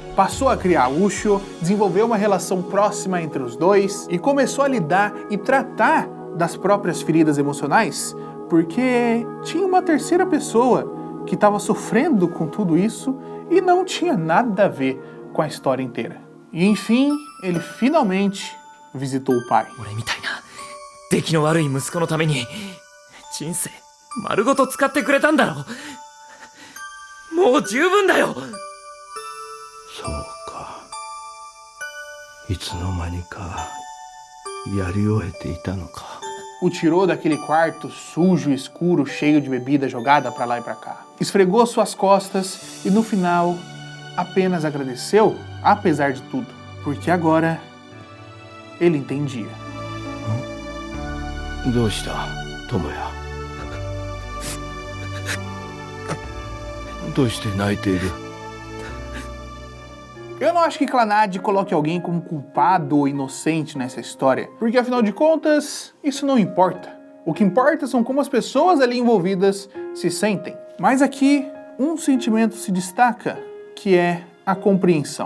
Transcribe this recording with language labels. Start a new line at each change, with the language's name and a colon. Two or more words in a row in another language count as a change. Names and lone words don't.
Portuguese: Passou a criar Ushio, desenvolveu uma relação próxima entre os dois e começou a lidar e tratar das próprias feridas emocionais, porque tinha uma terceira pessoa que estava sofrendo com tudo isso e não tinha nada a ver com a história inteira. E enfim, ele finalmente visitou o pai.
Japanese: 俺みたいな出来の悪い息子のために人生丸ごと使ってくれたんだろ。もう十分だよ。そうか。いつの間にかやり終えていたのか。
Portuguese: O tirou daquele quarto sujo, escuro, cheio de bebida jogada pra lá e pra cá. Esfregou suas costas e no final apenas agradeceu, apesar de tudo, porque agora ele entendia.
Japanese: どうした友也。どうして泣いている。
Portuguese: Eu não acho que Clannad coloque alguém como culpado ou inocente nessa história, porque afinal de contas, isso não importa. O que importa são como as pessoas ali envolvidas se sentem. Mas aqui, um sentimento se destaca, que é a compreensão.